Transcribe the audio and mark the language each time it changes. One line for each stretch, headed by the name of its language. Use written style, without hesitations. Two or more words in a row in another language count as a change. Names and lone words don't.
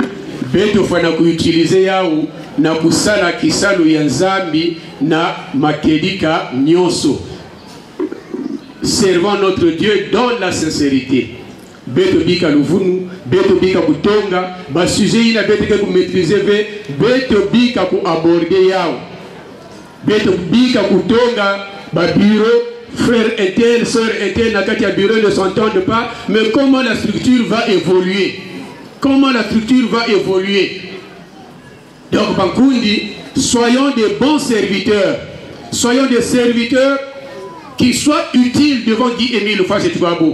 Kituba (Democratic Republic of Congo): Beto fana kuutiliser yao na kusala kisalu ya nzambi na makedika nyonso.
French: Servant notre Dieu dans la sincérité.
Kituba (Democratic Republic of Congo): Beto bika luvunu, beto bika kutonga, ba sujet ina beto ke ku maîtriser ve, beto bika ku aborder yao. Beto bika kutonga ba bureau.
French: Frère et sœur et Nakatia Bureau ne s'entendent pas, mais comment la structure va évoluer? Comment la structure va évoluer? Donc, Bankundi, soyons des bons serviteurs. Soyons des serviteurs qui soient utiles devant Guy Émile Fashetouabo.